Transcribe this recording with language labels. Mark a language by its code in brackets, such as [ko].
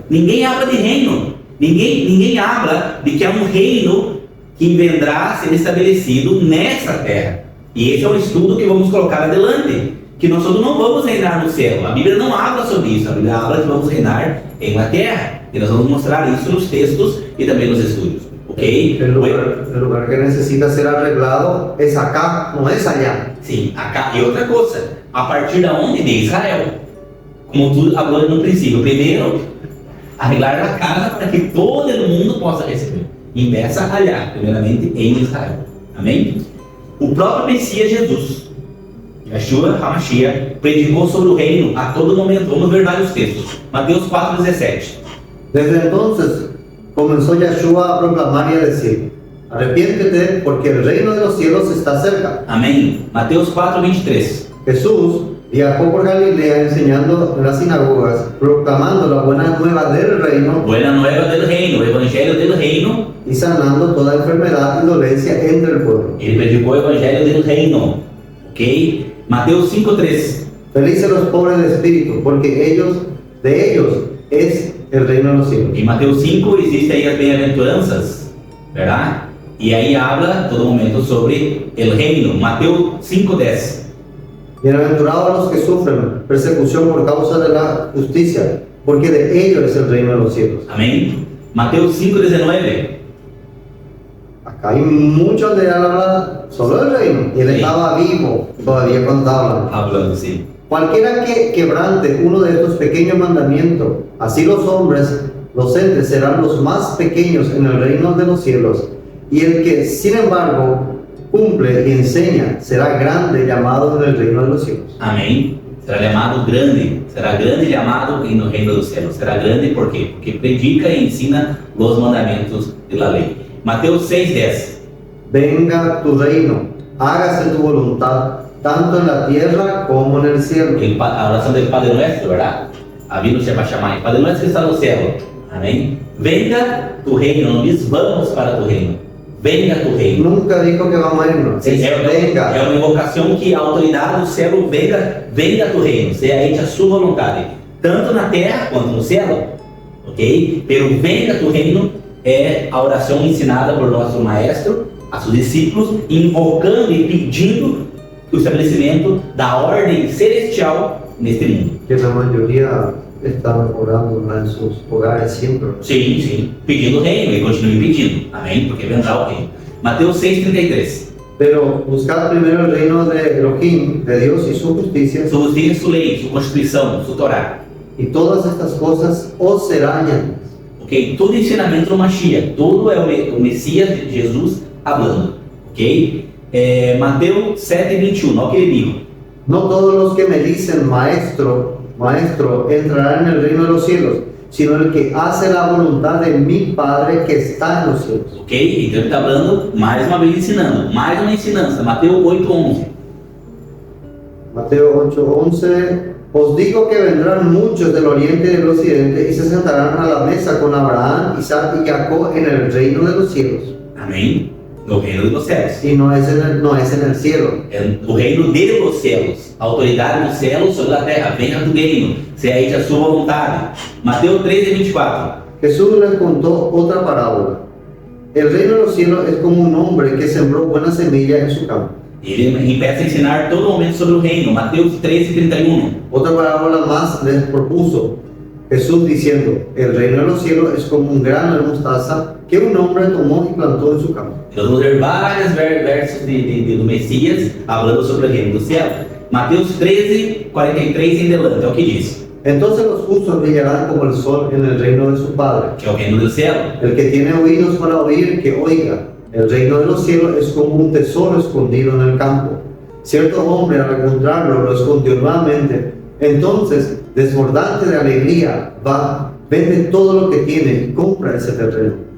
[pt] Ninguém habla de reino, ninguém habla de que há um reino que vendrá a ser estabelecido nessa terra. E esse é um estudo que vamos colocar adelante, que nós todos não vamos reinar no céu. A Bíblia não habla sobre isso, a Bíblia habla que vamos reinar em la terra, e nós vamos mostrar isso nos textos e também nos estudos. Okay. [es] El lugar que necesita ser arreglado es acá, no es allá. [pt] Sim, acá. E outra coisa, a partir da onde? De Israel. Como tu falou no princípio, primeiro arreglar a casa para que todo mundo possa receber. E começa allá, primeiramente em Israel. Amém? O próprio Messias Jesus, Yeshua HaMashiach, predicou sobre o reino a todo momento. Vamos ver vários textos. Mateus 4:17. [es] Desde entonces comenzó Yeshua a proclamar y a decir: arrepiéntete, porque el reino de los cielos está cerca. [pt] Amém. Mateus 4:23. [es] Jesús viajó por Galilea enseñando en las sinagogas, proclamando la buena nueva del reino, Buena nueva del reino, [pt] o evangelho [es] del reino. y sanando toda enfermedad y dolencia entre el pueblo. [pt] Ele predicou o evangelho del reino. Ok? Mateus 5:3. [es] Felices los pobres de espíritu, porque de ellos es el reino de los cielos. [pt] Em Mateus 5 existe aí as bem-aventuranças, verdade? E aí habla todo momento sobre el reino. Mateus 5:10. [es] Bienaventurados los que sufren persecución por causa de la justicia, porque de ellos es el reino de los cielos. [pt] Amém? Mateus 5:19. [es] Acá hay mucho de habla solo del reino, y él Sí. estaba vivo todavía cuando hablan. Hablando assim. Cualquiera que quebrante uno de estos pequeños mandamientos, así los hombres, los entes, serán los más pequeños en el reino de los cielos. Y el que, sin embargo, cumple y enseña, será grande llamado en el reino de los cielos. [pt] Amém? Será grande llamado no reino dos céus. Será grande por quê? Porque predica e ensina os mandamentos da lei. Mateus 6:10. [es] Venga tu reino, hágase tu voluntad, tanto en la tierra como en el cielo. [pt] A oração do Padre Nuestro, verdade? A Bíblia se vai chamar Padre Nuestro que está no céu. Amém? [es] Venga tu reino, [pt] não diz vamos para tu reino. [es] Venga tu reino. Nunca dijo que vamos a irnos. [pt] Sim, é [es] Venga. [pt] uma invocação que a autoridade do céu [es] venga tu reino, [pt] seja hecha a sua vontade, tanto na terra quanto no céu. Ok? [es] Pero venga tu reino [pt] é a oração ensinada por nosso maestro a seus discípulos, invocando e pedindo o estabelecimento da ordem celestial neste mundo. [es] Que la mayoría están orando en sus hogares siempre. [pt] Sim, pedindo o reino e continue pedindo. Amém? Porque vendrá o reino. Mateus 6:33. [es] Pero buscad primero el reino de Elohim, de Dios y su justicia, [pt] Sua justiça, sua lei, sua constituição, sua Torá. [es] y todas estas cosas os serán añadidas. [pt] Ok? Todo ensinamento do Mashiach, todo é o Messias de Jesus hablando. Ok? Mateus 7:21, olha o que ele dijo. [es] No todos los que me dicen maestro, maestro, entrarán en el reino de los cielos, sino el que hace la voluntad de mi Padre que está en los cielos. [pt] Ok? Então ele está falando mais uma vez ensinando, mais uma ensinança. Mateus 8:11. [es] Mateo 8:11. Os digo que vendrán muchos del oriente y del occidente y se sentarán a la mesa con Abraham, Isaac y Jacob en el reino de los cielos. [pt] Amém? No reino dos céus. [es] Y no es en el cielo. [pt] É o reino de los céus. A autoridade dos céus sobre a terra. Venha do reino. Seja hecha a sua vontade. Mateus 13:24. [es] Jesús les contó otra parábola. El reino de los cielos es como un hombre que sembró buena semilla en su campo. [pt] Ele empieza a ensinar todo momento sobre o reino. Mateus 13:31. [es] Otra parábola más les propuso Jesús diciendo: el reino de los cielos es como un grano de mostaza que un hombre tomó y plantó en su campo. [pt] Nós vamos ver vários versos do Messias falando sobre o reino do céu. Mateus 13:43 em diante, é o que diz. [es] Entonces los justos brillarán como el sol en el reino de su Padre. [pt] Que é o reino do céu. [es] El que tiene oídos para oír, que oiga. El reino de los cielos es como un tesoro escondido en el campo. Cierto hombre, al encontrarlo, lo escondió nuevamente Entonces, desbordante de alegría, va, vende todo lo que tiene y compra ese terreno.